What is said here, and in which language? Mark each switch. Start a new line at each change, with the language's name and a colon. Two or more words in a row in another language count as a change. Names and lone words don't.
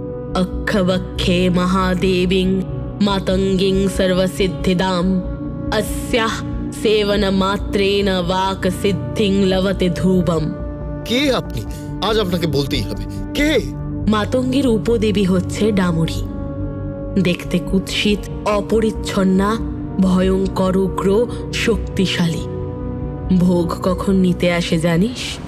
Sanskrit: अक्खवक्खे महादेवीं मातंगीं सर्वसिद्धिदाम् अस्याः सेवनमात्रेण वाक् सिद्धिं लभते ध्रुवम्।
Bangla: কে আপনি? আজ আপনাকে বলতেই হবে কে। মাতঙ্গীর উপদেবী হচ্ছে ডামুরি। দেখতে কুৎসিত, অপরিচ্ছন্না, ভয়ঙ্কর, উগ্র, শক্তিশালী। ভোগ কখন নিতে আসে জানিস?